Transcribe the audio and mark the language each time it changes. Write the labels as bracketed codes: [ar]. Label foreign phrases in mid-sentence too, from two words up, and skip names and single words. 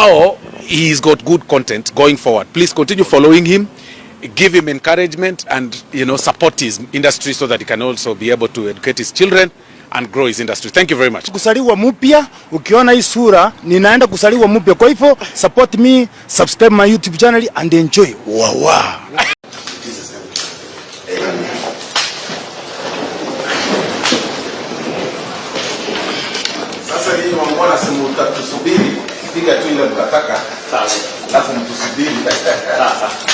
[en] now he's got good content going forward. Please continue following him, give him encouragement, and support his industry so that he can also be able to educate his children and grow his industry. Thank you very much. [sw] Kusaliwa mpya, ukiona hii sura ninaenda kusaliwa mpya. Kwa hivyo [en] support me, subscribe my YouTube channel and enjoy. [sw] Wow. Sasa hii wangona sema utatusubiri, piga tu ile mkataka. Sawa. Alafu mtusubiri. Sasa.